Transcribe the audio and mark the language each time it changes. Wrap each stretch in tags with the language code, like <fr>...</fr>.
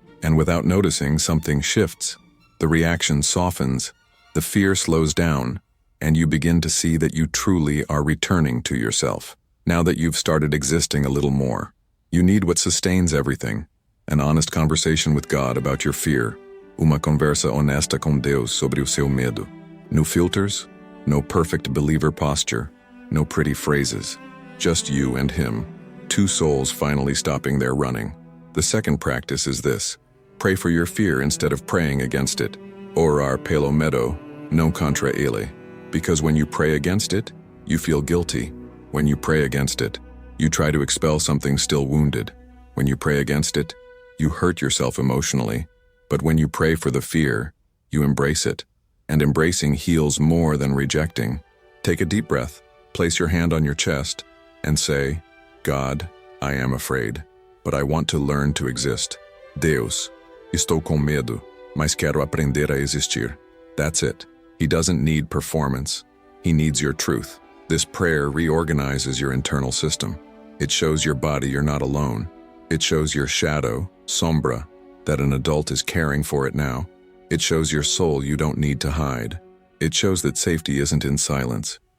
<en>And without noticing, something shifts. The reaction softens. The fear slows down. And you begin to see that you truly are returning to yourself. Now that you've started existing a little more, you need what sustains everything. An honest conversation with God about your fear.</en> <pt>Uma conversa honesta com Deus sobre o seu medo.</pt> <en>No filters, no perfect believer posture, no pretty phrases. Just you and Him. Two souls finally stopping their running. The second practice is this. Pray for your fear instead of praying against it.</en> <pt>Orar pelo medo, não contra ele.</pt> <en>Because when you pray against it, you feel guilty. When you pray against it, you try to expel something still wounded. When you pray against it, you hurt yourself emotionally. But when you pray for the fear, you embrace it. And embracing heals more than rejecting. Take a deep breath, place your hand on your chest, and say, God, I am afraid, but I want to learn to exist.</en> <pt>Deus, estou com medo, mas quero aprender a existir.</pt> <en>That's it. He doesn't need performance. He needs your truth. This prayer reorganizes your internal system. It shows your body you're not alone. It shows your shadow, sombra, that an adult is caring for it now. It shows your soul you don't need to hide. It shows that safety isn't in silence.</en>